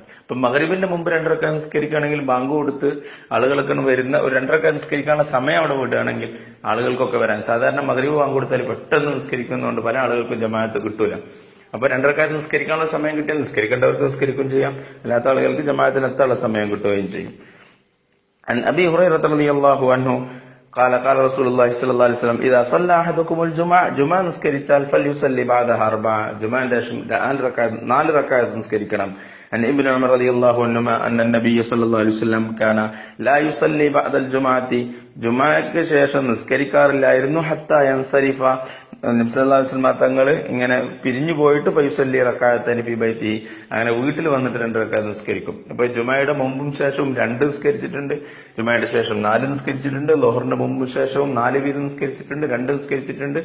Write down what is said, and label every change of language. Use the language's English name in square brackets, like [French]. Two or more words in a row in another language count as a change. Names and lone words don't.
[Malayalam] ഇപ്പൊ മഗ്രിബിന്റെ മുമ്പ് 2 റക്അത്ത് നിസ്കരിക്കുകയാണെങ്കിൽ, ബാങ്ക് കൊടുത്ത് ആളുകൾക്ക് വരുന്ന ഒരു 2 റക്അത്ത് നിസ്കരിക്കാനുള്ള സമയം അവിടെ വിടുകയാണെങ്കിൽ ആളുകൾക്കൊക്കെ വരാൻ, സാധാരണ മഗ്രിബ് ബാങ്ക് കൊടുത്താൽ പെട്ടെന്ന് നിസ്കരിക്കുന്നതുകൊണ്ട് പല ആളുകൾക്കും ജമാഅത്ത് കിട്ടൂല. അപ്പൊ 2 റക്അത്ത് നിസ്കരിക്കാനുള്ള സമയം കിട്ടിയാൽ നിസ്കരിക്കേണ്ടവർക്ക് നിസ്കരിക്കുകയും ചെയ്യാം, അല്ലാത്ത ആളുകൾക്ക് ജമാഅത്തിന് എത്താനുള്ള സമയം കിട്ടുകയും ചെയ്യും. [Arabic] أبي هريرة رضي الله عنه قال قال رسول الله صلى الله عليه وسلم إذا صلى أحدكم الجمعة جمعة നിസ്കരിച്ചാൽ فليصلي بعدها أربعة [Malayalam] ജുമഅന്റെ ശേഷം 4 റക്അത്ത് നിസ്കരിക്കണം. [Arabic] عن ابن عمر رضي الله عنهما أن النبي صلى الله عليه وسلم كان لا يصلي بعد الجمعة [Malayalam] ജുമഅക്ക് ശേഷം നിസ്കരിക്കാറില്ലായിരുന്നു [Arabic] حتى ينصرف നബി صلى الله عليه وسلم [Malayalam] തങ്ങൾ ഇങ്ങനെ പിരിഞ്ഞു പോയിട്ട് [Arabic] فيصلي ركعتين في بيته, [Malayalam] അങ്ങനെ വീട്ടിൽ വന്നിട്ട് 2 റക്അത്ത് നിസ്കരിക്കും. അപ്പൊ ജുമഅയുടെ മുമ്പും ശേഷവും 2 നിസ്കരിച്ചിട്ടുണ്ട്, ജുമഅയുടെ ശേഷം 4 നിസ്കരിച്ചിട്ടുണ്ട്, ളുഹറിന്റെ മുമ്പും ശേഷവും 4 വീതം നിസ്കരിച്ചിട്ടുണ്ട്, 2 നിസ്കരിച്ചിട്ടുണ്ട്.